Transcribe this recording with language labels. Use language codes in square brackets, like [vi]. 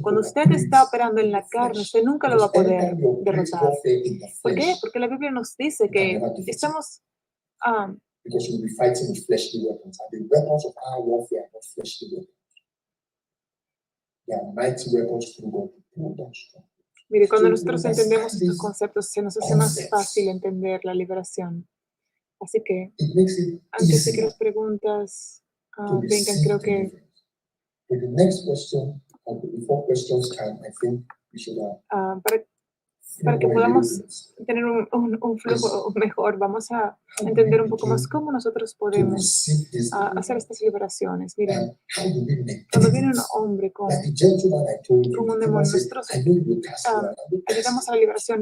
[es] Cuando usted está operando en la carne, usted nunca lo va a poder derrotar. ¿Por qué? Porque la Biblia nos dice que estamos... [en] because we'll be fighting with fleshly weapons, and the weapons of our warfare are not fleshly weapons. They are mighty weapons through God to pull down strongholds. [es] Mire, cuando nosotros entendemos estos conceptos, se nos hace más fácil entender la liberación. Así que, antes de que las preguntas vengan, creo que... [en] For the next question, before questions come, I think we should [es] para que podamos tener un flujo mejor, vamos a entender un poco más cómo nosotros podemos hacer estas liberaciones. Miren, cuando viene un hombre con un demonio, nosotros ayudamos a la liberación.